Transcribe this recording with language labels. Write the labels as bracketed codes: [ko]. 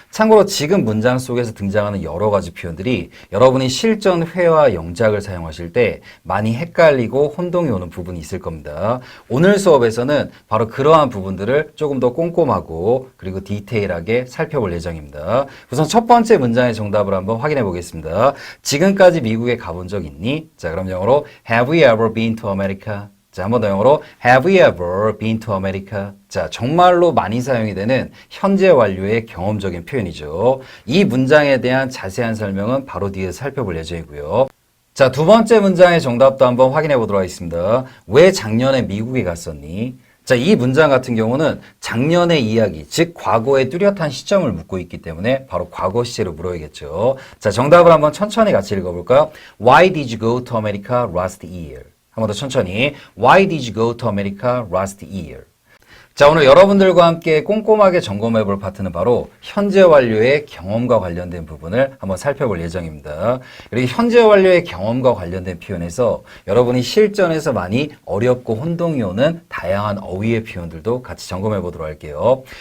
[ko] 참고로 지금 문장 속에서 등장하는 여러 가지 표현들이 여러분이 실전 회화 영작을 사용하실 때 많이 헷갈리고 혼동이 오는 부분이 있을 겁니다. 오늘 수업에서는 바로 그러한 부분들을 조금 더 꼼꼼하고 그리고 디테일하게 살펴볼 예정입니다. 우선 첫 번째 문장의 정답을 한번 확인해 보겠습니다. 지금까지 미국에 가본 적 있니? 자, 그럼 영어로 [en] Have you ever been to America? [ko] 자, 한 번 더 영어로 [en] Have you ever been to America? [ko] 자, 정말로 많이 사용이 되는 현재 완료의 경험적인 표현이죠. 이 문장에 대한 자세한 설명은 바로 뒤에 살펴볼 예정이고요. 자, 두 번째 문장의 정답도 한번 확인해 보도록 하겠습니다. 왜 작년에 미국에 갔었니? 자, 이 문장 같은 경우는 작년의 이야기, 즉 과거의 뚜렷한 시점을 묻고 있기 때문에 바로 과거 시제로 물어야겠죠. 자, 정답을 한번 천천히 같이 읽어볼까요? [en] Why did you go to America last year? [ko] 한 번 더 천천히. [en] Why did you go to America last year? [ko] 자, 오늘 여러분들과 함께 꼼꼼하게 점검해 볼 파트는 바로 현재 완료의 경험과 관련된 부분을 한번 살펴볼 예정입니다. 그리고 현재 완료의 경험과 관련된 표현에서 여러분이 실전에서 많이 어렵고 혼동이 오는 다양한 어휘의 표현들도 같이 점검해 보도록 할게요.